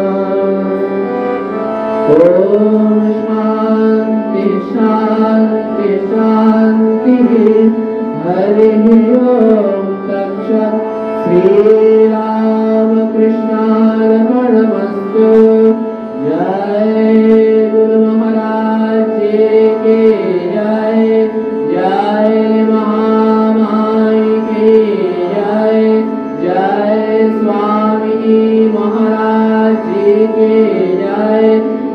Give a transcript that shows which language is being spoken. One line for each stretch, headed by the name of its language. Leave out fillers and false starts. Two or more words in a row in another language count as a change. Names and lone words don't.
Sanskrit: ওম শান্তি শান্তি শান্তি হরি ওম তৎসৎ
Hindi: श्रीरामकृष्णार्पणमस्तु जय गुरु महाराज की जय जय महामाई की जय जय स्वामी महाराज की जय